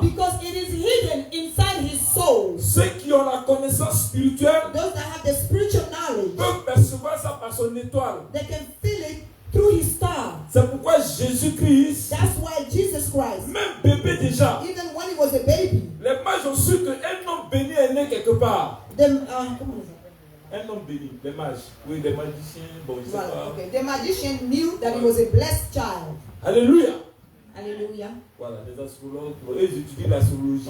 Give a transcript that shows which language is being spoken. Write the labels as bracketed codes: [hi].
[en] Because it is hidden inside his soul. [fr] Ceux qui ont la connaissance spirituelle [en] Those that have the spiritual knowledge, [fr] peuvent percevoir ça par son étoile. [en] they can feel it through his star. [fr] C'est pourquoi Jésus-Christ, [en] That's why Jesus Christ, [fr] même bébé déjà, [en] even when he was a baby, [fr] les mages ont su qu'un homme béni est né quelque part. [en] come on. [fr] Un homme béni, les mages. Oui, les magiciens, bon, je sais [en] Well, [fr] pas. [en] okay. The magician knew that he was a blessed child. [fr] Alléluia. [en] Hallelujah. [fr] Voilà, les astrologues, eux, ils étudient l'astrologie.